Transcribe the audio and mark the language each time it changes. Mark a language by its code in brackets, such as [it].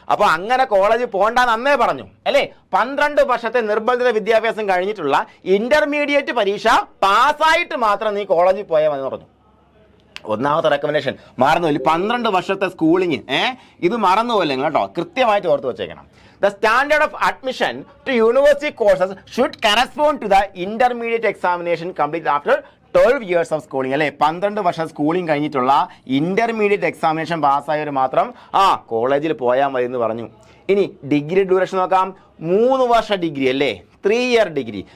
[ml] അപ്പോൾ അങ്ങനെ കോളേജിൽ പോകണ്ടെന്ന് അന്നേ പറഞ്ഞു അല്ലേ? 12 വർഷത്തെ നിർബന്ധിത വിദ്യാഭ്യാസം കഴിഞ്ഞിട്ടുള്ള ഇന്റർമീഡിയറ്റ് പരീക്ഷ പാസ്സായിട്ട് മാത്രം നീ കോളേജിൽ പോയാൽ മതി എന്ന് പറഞ്ഞു. ഒന്നാമത്തെ റെക്കമെൻഡേഷൻ മറന്നുപോയി. 12 വർഷത്തെ സ്കൂളിങ് ഇത് മറന്നുപോലെ കേട്ടോ, കൃത്യമായിട്ട് ഓർത്ത് വെച്ചേക്കണം. [en] The standard of admission to university courses should correspond to the intermediate examination completed after 12 years of schooling അല്ലേ? [ml] 12 വർഷം സ്കൂളിംഗ് കഴിഞ്ഞിട്ടുള്ള ഇന്റർമീഡിയറ്റ് എക്സാമിനേഷൻ പാസ്സായവർ മാത്രം കോളേജിൽ പോയാൽ മതി എന്ന് പറഞ്ഞു. ഇനി ഡിഗ്രി ഡ്യൂറേഷൻ നോക്കാം. 3 വർഷ ഡിഗ്രി അല്ലേ? 3 ഇയർ ഡിഗ്രി.